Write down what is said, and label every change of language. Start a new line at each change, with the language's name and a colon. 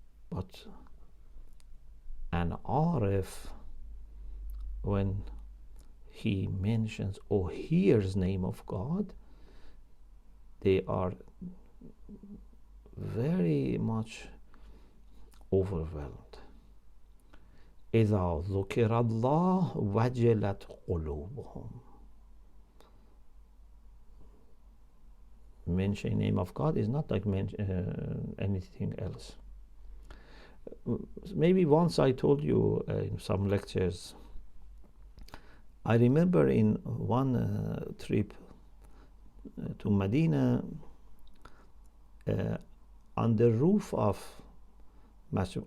English: But an arif, when he mentions or hears name of God, they are very much overwhelmed.
Arabic: إذا ذكر الله وجلت قلوبهم.
English: Mentioning name of God is not like anything else. Maybe once I told you in some lectures, I remember in one trip to Medina, on the roof of Masjid.